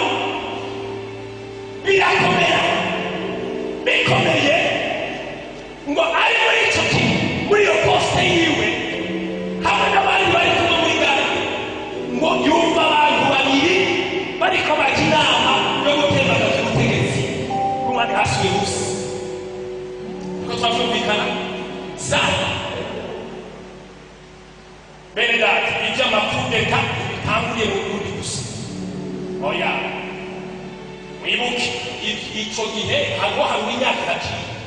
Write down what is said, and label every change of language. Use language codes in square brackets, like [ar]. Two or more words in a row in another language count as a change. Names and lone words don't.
[rn] bikomeye ngo ari muri icyo gihe muri iyo posite yiwe hamwe n'abandi bari kumwe muri gare ngo yumva abantu babiri bariko bajya inama yo gutembagaza ubutegetsi bw'umwami Ahasuwerusi uko twavyumvikana sana bene data ivy'amapudeta bitanguriye mu Burundi gusa oya mwibuke ico gihe hariho imyaka yaciye